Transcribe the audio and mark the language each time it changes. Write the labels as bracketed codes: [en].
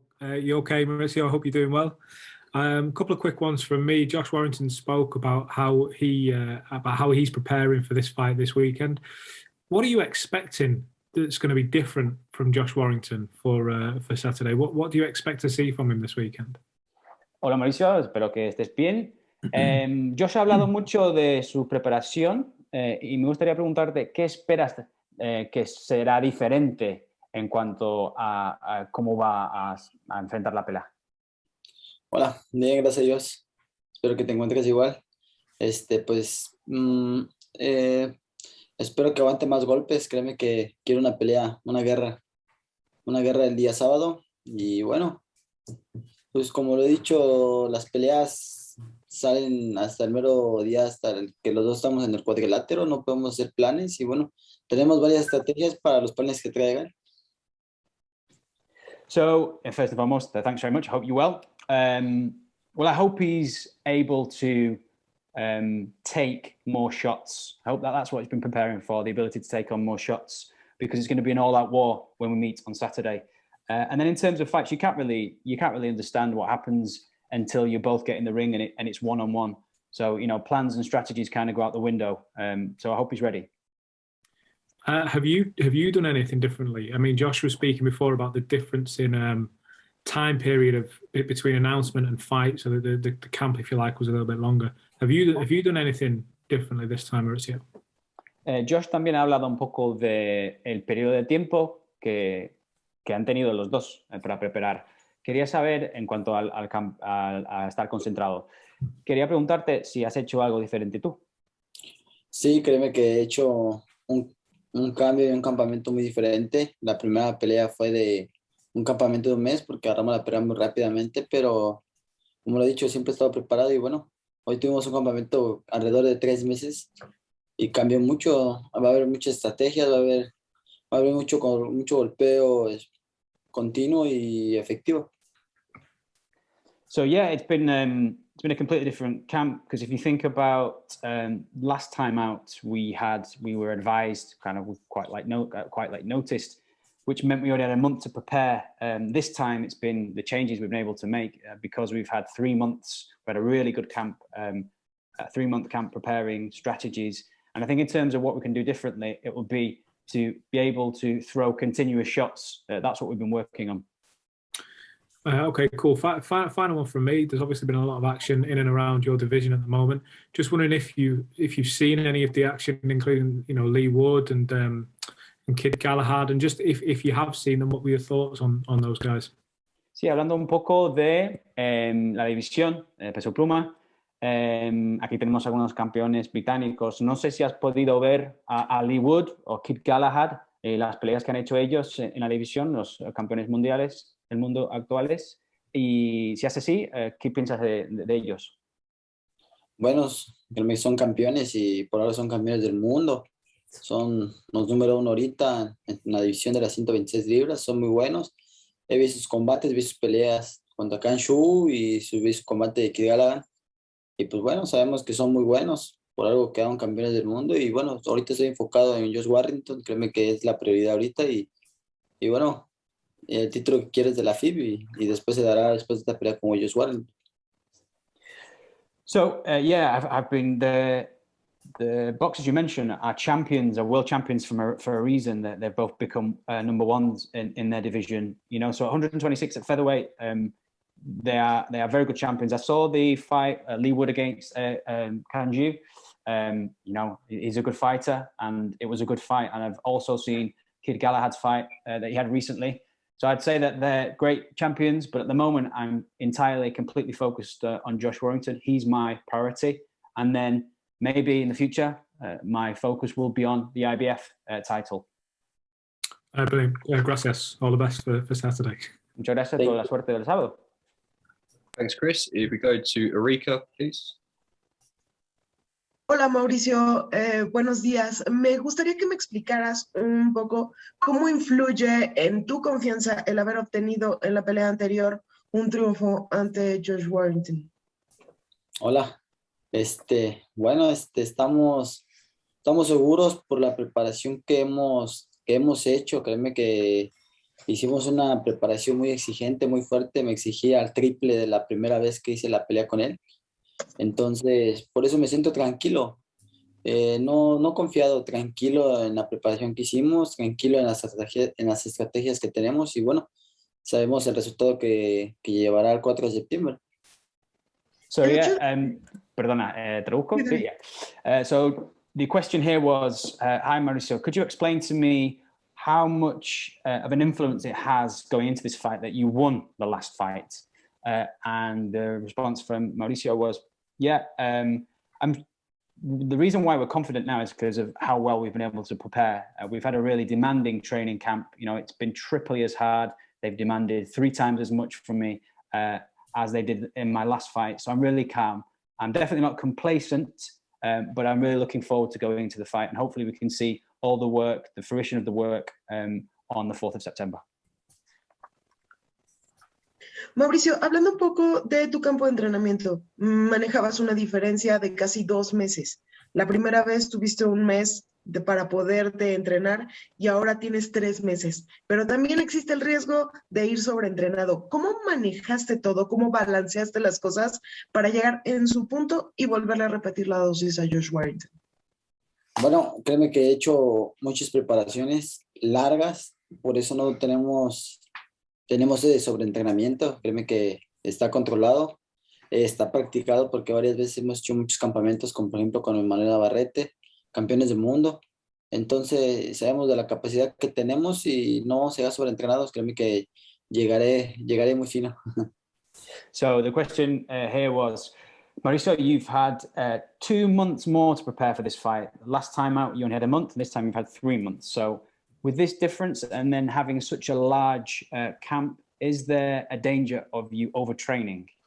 [en] You okay, Mauricio? I hope you're doing well. A couple of quick ones from me. Josh Warrington spoke about how he's preparing for this fight this weekend. What are you expecting that's going to be different from Josh Warrington for Saturday? What do you expect to see from him this weekend? [es] Hola Mauricio, espero que estés bien. Josh ha hablado mucho de su preparación y me gustaría preguntarte qué esperas que será diferente en cuanto a cómo va a enfrentar la pelea. Hola, bien, gracias a Dios. Espero que te encuentres igual. Espero que aguante más golpes. Créeme que quiero una pelea, una guerra el día sábado. Y bueno, pues como lo he dicho, las peleas salen hasta el mero día, que los dos estamos en el cuadrilátero, no podemos hacer planes y bueno, tenemos varias estrategias para los planes que traigan. [en] So, first and foremost, thanks very much. I hope you're well. Well, I hope he's able to take more shots. I hope that's what he's been preparing for, the ability to take on more shots, because it's going to be an all-out war when we meet on Saturday. And then in terms of fights, you can't really understand what happens until you both get in the ring and it's one-on-one. So, you know, plans and strategies kind of go out the window. So I hope he's ready. Have you done anything differently? I mean, Josh was speaking before about the difference in time period between announcement and fight, so the camp, if you like, was a little bit longer. Have you done anything differently this time, Mauricio? [es] Josh también ha hablado un poco de el periodo de tiempo que han tenido los dos para preparar. Quería saber, en cuanto a estar concentrado, quería preguntarte si has hecho algo diferente tú. Sí, créeme que he hecho un cambio y un campamento muy diferente. La primera pelea fue de un campamento de un mes porque agarramos la pelea muy rápidamente, pero como lo he dicho, siempre he estado preparado y bueno, hoy tuvimos un campamento alrededor de 3 meses y cambió mucho. Va a haber muchas estrategias, va a haber mucho golpeo continuo y efectivo. [en] So yeah, it's been a completely different camp, because if you think about last time out, we were advised kind of with quite late notice, which meant we only had a month to prepare. This time it's been the changes we've been able to make because we've had 3 months. We had a really good camp, a 3-month camp preparing strategies. And I think in terms of what we can do differently, it will be to be able to throw continuous shots. That's what we've been working on. Okay, cool. Final one from me. There's obviously been a lot of action in and around your division at the moment. Just wondering if you've seen any of the action, including Lee Wood and Kid Galahad, and just if you have seen them, what were your thoughts on those guys? [es] Sí, hablando un poco de la división peso pluma. Aquí tenemos algunos campeones británicos. No sé si has podido ver a Lee Wood o Kid Galahad, las peleas que han hecho ellos en la división, los campeones mundiales del mundo actuales. Y si es así, ¿qué piensas de ellos? Buenos, son campeones y por ahora son campeones del mundo. Son los número 1 ahorita en la división de las 126 libras. Son muy buenos. He visto sus combates, he visto sus peleas contra Kanshu y vi su combate de Kid Galahad. Y pues bueno, sabemos que son muy buenos. Por algo quedaron campeones del mundo. Y bueno, ahorita estoy enfocado en Josh Warrington. Créeme que es la prioridad ahorita. Y bueno, el título que quieres de la FIB y después se dará después de esta pelea con Josh Warrington. [en] So yeah, I've been the boxers you mentioned are champions, are world champions for a reason. That they've both become number ones in their division. You know, so 126 at featherweight, they are very good champions. I saw the fight Lee Wood against Kanju. You know, he's a good fighter, and it was a good fight. And I've also seen Kid Galahad's fight that he had recently. So I'd say that they're great champions, but at the moment I'm completely focused on Josh Warrington. He's my priority, and then maybe in the future, my focus will be on the IBF title. Brilliant. [es] Gracias. [en] All the best for Saturday. [es] Muchas gracias. Toda la suerte del sábado. [en] Thanks, Chris. If we go to Erika, please. [es] Hola Mauricio, buenos días. Me gustaría que me explicaras un poco cómo influye en tu confianza el haber obtenido en la pelea anterior un triunfo ante Josh Warrington. Hola, bueno, estamos seguros por la preparación que hemos hecho. Créeme que hicimos una preparación muy exigente, muy fuerte. Me exigía al triple de la primera vez que hice la pelea con él. Entonces, por eso me siento tranquilo. No confiado, tranquilo en la preparación que hicimos, tranquilo en las estrategias que tenemos y bueno, sabemos el resultado que llevará el 4 de septiembre. [en] So yeah, [es] perdona, traduzco. Sí, [en] yeah. So the question here was, hi Mauricio, could you explain to me how much of an influence it has going into this fight that you won the last fight? And the response from Mauricio was, yeah, the reason why we're confident now is because of how well we've been able to prepare. We've had a really demanding training camp. You know, it's been triply as hard. They've demanded 3 times as much from me as they did in my last fight. So I'm really calm. I'm definitely not complacent, but I'm really looking forward to going into the fight. And hopefully we can see all the work, the fruition of the work on the 4th of September. [es] Mauricio, hablando un poco de tu campo de entrenamiento, manejabas una diferencia de casi 2 meses. La primera vez tuviste un mes para poderte entrenar y ahora tienes 3 meses, pero también existe el riesgo de ir sobreentrenado. ¿Cómo manejaste todo? ¿Cómo balanceaste las cosas para llegar en su punto y volverle a repetir la dosis a Josh Warrington? Bueno, créeme que he hecho muchas preparaciones largas, por eso no tenemos ese sobreentrenamiento. Créeme que está controlado, está practicado porque varias veces hemos hecho muchos campamentos, como por ejemplo con Manuel Navarrete, campeones del mundo. Entonces sabemos de la capacidad que tenemos y no se va sobreentrenados. Créeme que llegaré muy fino. [en] So the question here was, Mauricio, you've had 2 months more to prepare for this fight. Last time out, you only had a month, and this time you've had 3 months. So with this difference and then having such a large camp, is there a danger of you overtraining?